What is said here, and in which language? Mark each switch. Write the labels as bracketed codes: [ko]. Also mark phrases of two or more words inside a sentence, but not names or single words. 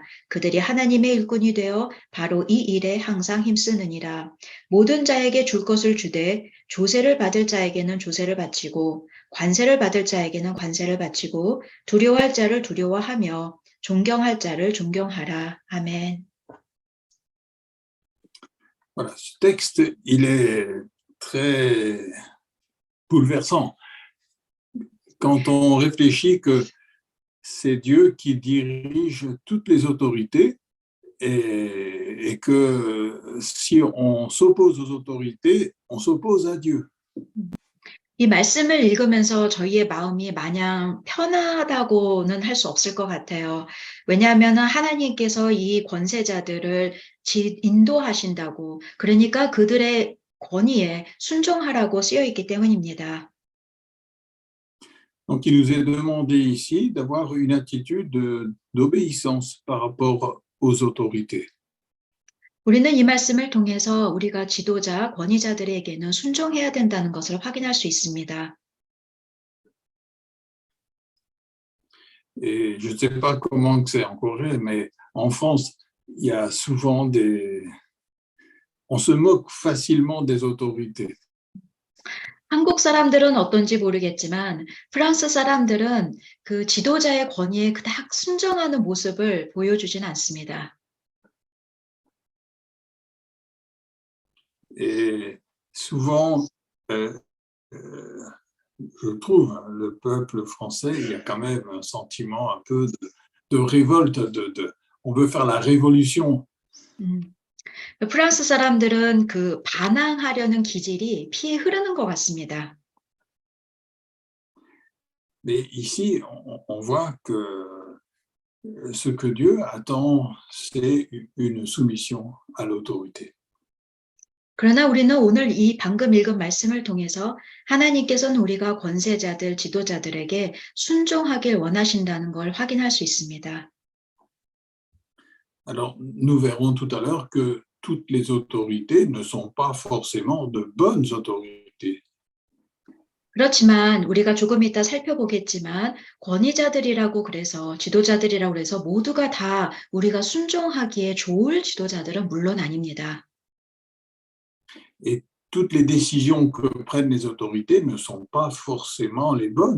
[ko] 그들이 하나님의 일꾼이 되어 바로 이 일에 항상 힘쓰느니라. 모든 자에게 줄 것을 주되 조세를 받을 자에게는 조세를 바치고 관세를 받을 자에게는 관세를 바치고 두려워할 자를 두려워하며 존경할 자를 존경하라. 아멘. [fr] Voilà, ce texte, il est très bouleversant. Quand on réfléchit que c'est Dieu qui dirige toutes les autorités et que si on s'oppose aux autorités, on s'oppose à Dieu. [ko] 이 말씀을 읽으면서 저희의 마음이 마냥 편하다고는 할 수 없을 것 같아요. 왜냐하면 하나님께서 이 권세자들을 인도하신다고, 그러니까 그들의 권위에 순종하라고 쓰여 있기 때문입니다. [fr] Donc, il nous est demandé ici d'avoir une attitude d'obéissance par rapport aux autorités. [ko] 우리는 이 말씀을 통해서 우리가 지도자, 권위자들에게는 순종해야 된다는 것을 확인할 수 있습니다. [fr] Et je ne sais pas comment c'est en Corée, mais en France, il y a souvent on se moque facilement des autorités. [ko] 한국 사람들은 어떤지 모르겠지만 프랑스 사람들은 그 지도자의 권위에 그닥 순종하는 모습을 보여주진 않습니다. [fr] Et souvent, je trouve, le peuple français, il y a quand même un sentiment un peu de révolte, on veut faire la révolution. [ko] 프랑스 사람들은 그 반항하려는 기질이 피에 흐르는 것 같습니다. [fr] Mais ici, on voit que ce que Dieu attend, c'est une soumission à l'autorité. [ko] 그러나 우리는 오늘 이 방금 읽은 말씀을 통해서 하나님께서는 우리가 권세자들, 지도자들에게 순종하길 원하신다는 걸 확인할 수 있습니다. [fr] Alors, nous verrons tout à l'heure que toutes les autorités ne sont pas forcément de bonnes autorités. [ko] 그렇지만 우리가 조금 이따 살펴보겠지만 권위자들이라고 그래서 지도자들이라고 그래서 모두가 다 우리가 순종하기에 좋을 지도자들은 물론 아닙니다. [fr] Et toutes les décisions que prennent les autorités ne sont pas forcément les bonnes.